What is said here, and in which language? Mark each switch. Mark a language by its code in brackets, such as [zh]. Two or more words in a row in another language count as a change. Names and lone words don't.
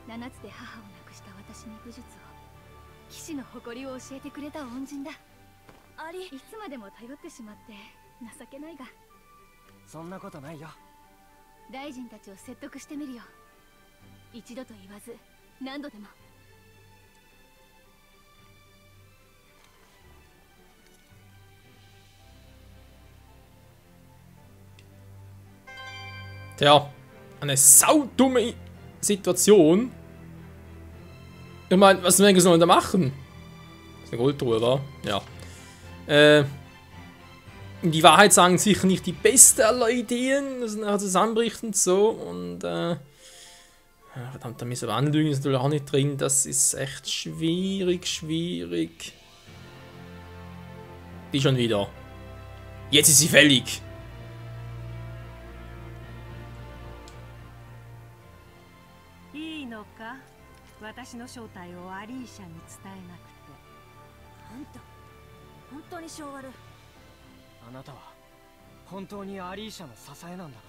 [ja] 7 つで母を亡くした私に武術を、騎士の誇りを教えてくれた恩人だ。アリ、いつまでも頼ってしまって情けないが。そんなことないよ。大臣たちを説得してみるよ。一度と言わず何度でも。 [de] Tja, eine saudumme Situation. Ich meine, was sollen wir da machen? Das ist eine Goldtruhe, wa? Ja. Die Wahrheit sagen sicher nicht die beste aller Ideen, das nachher zusammenbricht und so. Und verdammt, da müssen wir Anlügen ist natürlich auch nicht drin. Das ist echt schwierig. Die schon wieder. Jetzt ist sie fällig. Ka? [ja] 私の正体をアリーシャに伝えなくて。あんた、本当に性悪。あなたは本当にアリーシャの支えなんだな。